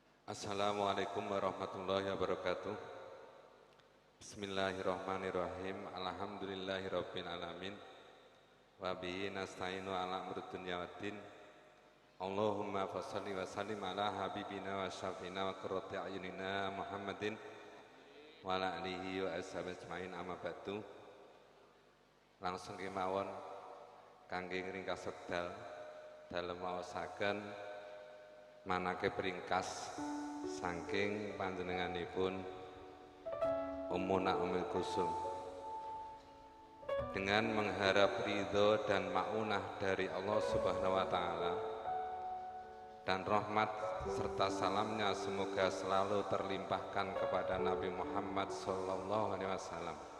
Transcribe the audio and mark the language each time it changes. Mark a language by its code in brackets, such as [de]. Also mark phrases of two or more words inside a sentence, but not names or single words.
[ar] السلام عليكم ورحمة الله وبركاته. بسم الله الرحمن الرحيم. الحمد لله رب العالمين. وبه نستعين على أمور الدنيا والدين. اللهم صل وسلم على حبيبنا وشافينا وقرة أعيننا محمد وعلى آله وأصحابه أجمعين، أما بعد. [jv] Langsung kemawon kangge ngringkas wekdal dalem maosaken manake peringkas saking panjenenganipun Ummuna Ummul Kulsum, [id] dengan mengharap ridho dan maunah dari [ar] الله سبحانه وتعالى, [id] dan rahmat serta salamnya semoga selalu terlimpahkan kepada Nabi Muhammad [ar] صلى الله عليه وسلم.